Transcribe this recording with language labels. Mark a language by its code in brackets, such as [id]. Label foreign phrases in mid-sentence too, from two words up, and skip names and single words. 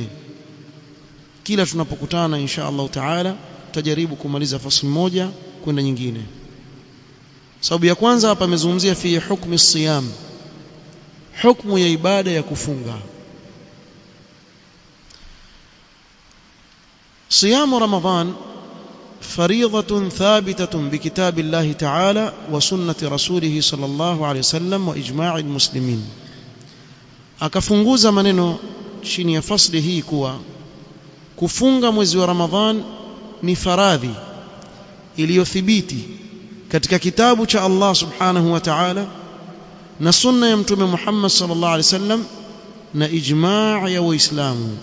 [sw] Kila tunapokutana [ar] إن شاء الله تعالى [sw] tutajaribu kumaliza fasli moja kwenda nyingine. Sababu ya kwanza hapa amezungumzia [ar] في حكم الصيام, [sw] hukumu ya ibada ya kufunga. [ar] صيام رمضان فريضة ثابتة بكتاب الله تعالى وسنة رسوله صلى الله عليه وسلم وإجماع المسلمين. [sw] akafunguza maneno chini ya fasli hii kuwa kufunga mwezi wa Ramadhan ni faradhi iliyothibiti katika kitabu cha Allah [ar] سبحانه وتعالى [sw] na sunna ya mtume Muhammad [ar] صلى الله عليه وسلم [sw] na ijma' ya Waislamu.